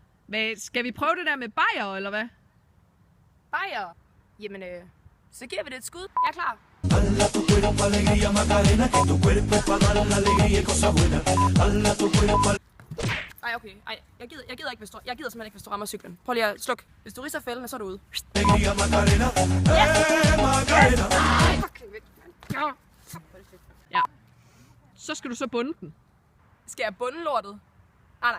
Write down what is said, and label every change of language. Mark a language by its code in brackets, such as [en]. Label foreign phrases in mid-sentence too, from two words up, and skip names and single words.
[da] Hvad, skal vi prøve det der med bajer, eller hvad? Bajer? Jamen, så giver vi det et skud. Jeg er klar. [es] Dala tu cuerpo alegría Macarena, que tu cuerpo es para dar la alegría y cosas buenas. Dala tu cuerpo. [da] Ej, okay. Ej, jeg gider ikke, jeg gider simpelthen ikke, hvis du rammer cyklen. Prøv lige at slukke. Hvis du ridser fælden, så er du ude. [es] Alegría Macarena, Macarena. [da] Ja. Så skal du så bunde den. Skal jeg bunde lortet? Nej.